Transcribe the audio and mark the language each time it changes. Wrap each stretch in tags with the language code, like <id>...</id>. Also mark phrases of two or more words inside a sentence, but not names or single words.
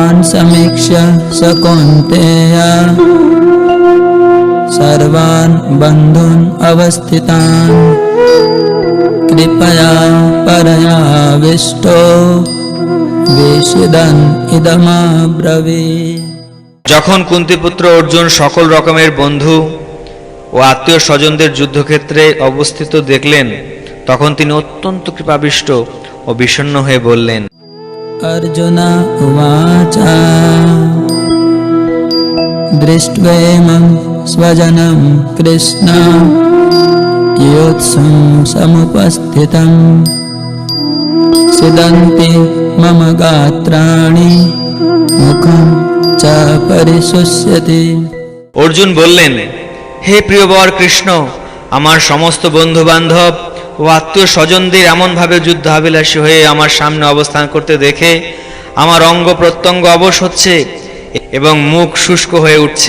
<sa>समीक्ष्य स कौन्तेय सर्वान् बन्धून् अवस्थितान् कृपया परयाविष्टो विषदन् इदमब्रवीत्।</sa> <bn>যখন কুন্তিপুত্র অর্জুন সকল রকমের বন্ধু ও আত্মীয় স্বজনদের যুদ্ধক্ষেত্রে অবস্থিত দেখলেন, তখন তিনি অত্যন্ত কৃপাবিষ্ট ও বিষণ্ণ হয়ে বললেন।</bn> <sa>अर्जुन उवाच दृष्ट्वेमं स्वजनं कृष्ण योत्सं समुपस्थितं सिदन्ति मम गात्राणि मुखं च परिशुष्यति।</sa> <bn>অর্জুন বললেন, হে প্রিয়বর কৃষ্ণ, আমার সমস্ত বন্ধু বান্ধব ও আত্মীয় স্বজনদের এমনভাবে যুদ্ধাভিলাষী হয়ে আমার সামনে অবস্থান করতে দেখে আমার অঙ্গ প্রত্যঙ্গ অবশ হচ্ছে এবং মুখ শুষ্ক হয়ে উঠছে।</bn>